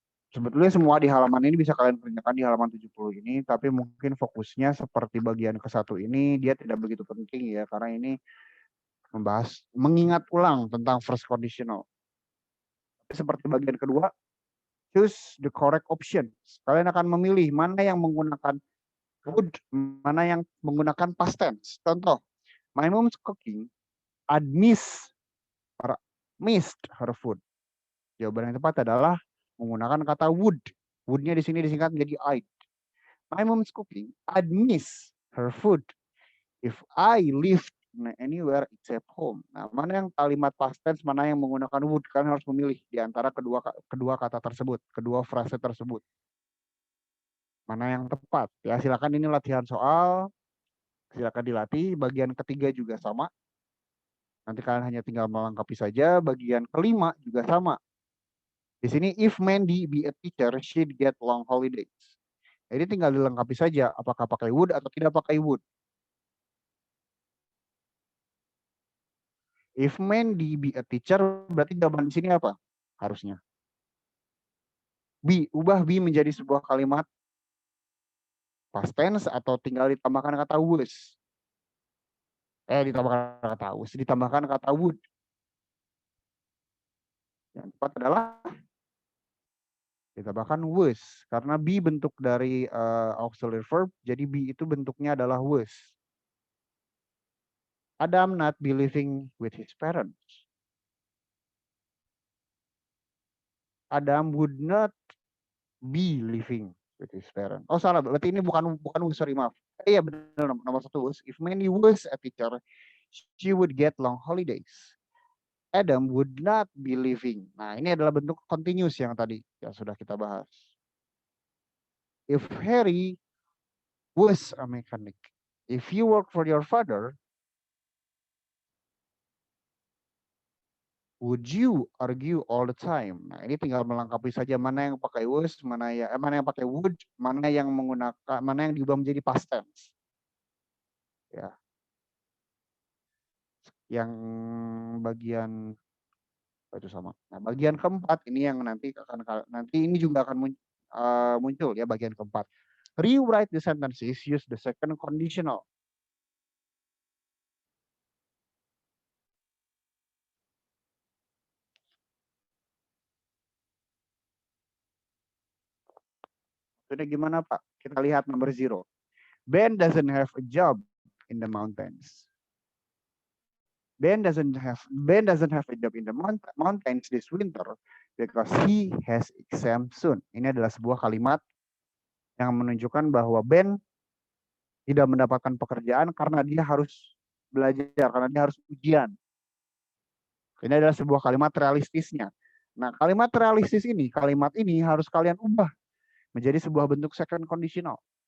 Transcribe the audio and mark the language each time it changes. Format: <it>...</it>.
<id>Sebetulnya semua di halaman ini bisa kalian kerjakan di halaman 70 ini, tapi mungkin fokusnya seperti bagian ke-1 ini dia tidak begitu penting ya, karena ini membahas mengingat ulang tentang first conditional. Seperti bagian kedua,</id> <en>choose the correct option.</en> <id>Kalian akan memilih mana yang menggunakan would, mana yang menggunakan past tense. Contoh,</id> <en>my mom's cooking had missed her food.</en> <id>Jawaban yang tepat adalah menggunakan kata would. Would-nya di sini disingkat menjadi I'd.</id> <en>My mom's cooking had missed her food if I lived anywhere except home.</en> <id>Nah, mana yang kalimat past tense, mana yang menggunakan would? Kalian harus memilih di antara kedua kata tersebut, kedua frase tersebut. Mana yang tepat? Ya, silakan ini latihan soal. Silakan dilatih. Bagian ketiga juga sama. Nanti kalian hanya tinggal melengkapi saja. Bagian kelima juga sama. Di sini,</id> <en>if Mandy be a teacher, she'd get long holidays.</en> <id>Jadi tinggal dilengkapi saja, apakah pakai would atau tidak pakai would.</id> <en>If Mandy be a teacher,</en> <id>berarti jawaban di sini apa? Harusnya. Be, ubah be menjadi sebuah kalimat past tense atau tinggal ditambahkan kata was. Ditambahkan kata would. Yang tepat adalah ditambahkan was, karena be bentuk dari auxiliary verb, jadi be itu bentuknya adalah was.</id> <en>Adam not be living with his parents. Adam would not be living with his parents.</en> <id>Oh salah, berarti ini bukan was, sorry maaf. Iya benar, nomor 1 was.</id> <en>If Mandy was a teacher, she would get long holidays. Adam would not be living.</en> <id>Nah, ini adalah bentuk continuous yang tadi yang sudah kita bahas.</id> <en>If Harry was a mechanic, if you work for your father, would you argue all the time?</en> <id>Nah, ini tinggal melengkapi saja mana yang pakai was, mana yang pakai would, mana yang menggunakan, mana yang diubah menjadi past tense. Ya. Yang bagian itu sama. Nah, bagian keempat ini yang nanti ini juga akan muncul ya, bagian keempat.</id> <en>Rewrite the sentences, use the second conditional.</en> <id>Maksudnya gimana Pak? Kita lihat nomor 0.</id> <en>Ben doesn't have a job in the mountains. Ben doesn't have a job in the mountains this winter because he has exam soon.</en> <id>Ini adalah sebuah kalimat yang menunjukkan bahwa Ben tidak mendapatkan pekerjaan karena dia harus belajar, karena dia harus ujian. Ini adalah sebuah kalimat realistisnya. Nah, kalimat realistis ini, kalimat ini harus kalian ubah menjadi sebuah bentuk second conditional.</id>